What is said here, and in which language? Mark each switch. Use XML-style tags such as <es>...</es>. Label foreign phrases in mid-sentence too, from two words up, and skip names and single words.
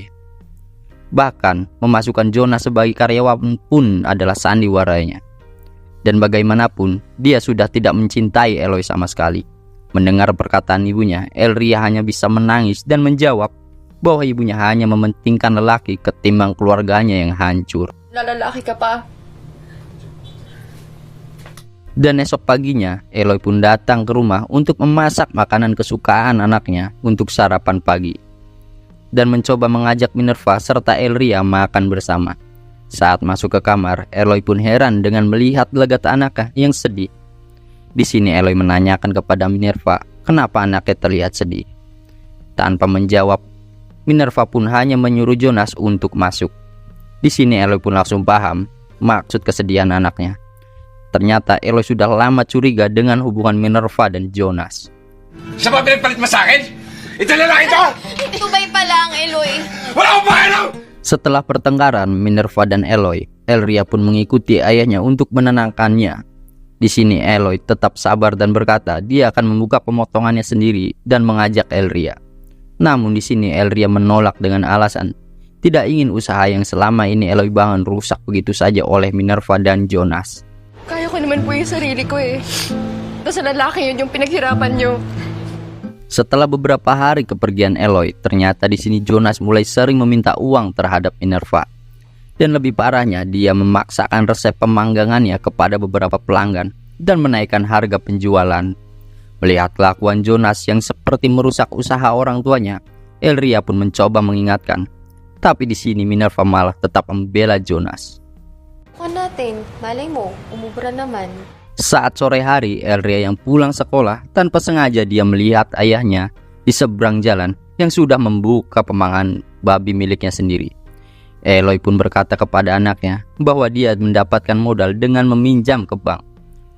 <id>Bahkan memasukkan Jonas sebagai karyawan pun adalah sandiwaranya. Dan bagaimanapun dia sudah tidak mencintai Eloy sama sekali. Mendengar perkataan ibunya, Elria hanya bisa menangis dan menjawab bahwa ibunya hanya mementingkan lelaki ketimbang keluarganya yang hancur.</id> <tl>Lalaki ka pa.</tl> <id>Dan esok paginya, Eloy pun datang ke rumah untuk memasak makanan kesukaan anaknya untuk sarapan pagi. Dan mencoba mengajak Minerva serta Elria makan bersama. Saat masuk ke kamar, Eloy pun heran dengan melihat gelagat anaknya yang sedih. Di sini Eloy menanyakan kepada Minerva kenapa anaknya terlihat sedih. Tanpa menjawab, Minerva pun hanya menyuruh Jonas untuk masuk. Di sini Eloy pun langsung paham maksud kesedihan anaknya. Ternyata Eloy sudah lama curiga dengan hubungan Minerva dan Jonas.</id> <tl>Siya ba pinagpalit mo sa akin? Ito lalaki to! Dubai pa lang, Eloy. Wala akong pakialam!</tl> <id>Setelah pertengkaran Minerva dan Eloy, Elria pun mengikuti ayahnya untuk menenangkannya. Di sini Eloy tetap sabar dan berkata dia akan membuka pemotongannya sendiri dan mengajak Elria. Namun di sini Elria menolak dengan alasan tidak ingin usaha yang selama ini Eloy bangun rusak begitu saja oleh Minerva dan Jonas.</id> <tl>Kaya ko naman po yung sarili ko eh. Tapos lalaki yun yung pinaghirapan nyo.</tl> <id>Setelah beberapa hari kepergian Eloy, ternyata di sini Jonas mulai sering meminta uang terhadap Minerva. Dan lebih parahnya, dia memaksakan resep pemanggangannya kepada beberapa pelanggan dan menaikkan harga penjualan. Melihat kelakuan Jonas yang seperti merusak usaha orang tuanya, Elria pun mencoba mengingatkan. Tapi di sini Minerva malah tetap membela Jonas.</id> <tl>Kuha natin, malay mo, umubra naman.</tl> <id>Saat sore hari, Elria yang pulang sekolah, tanpa sengaja dia melihat ayahnya di seberang jalan yang sudah membuka pemangan babi miliknya sendiri. Eloy pun berkata kepada anaknya bahwa dia mendapatkan modal dengan meminjam ke bank.</id>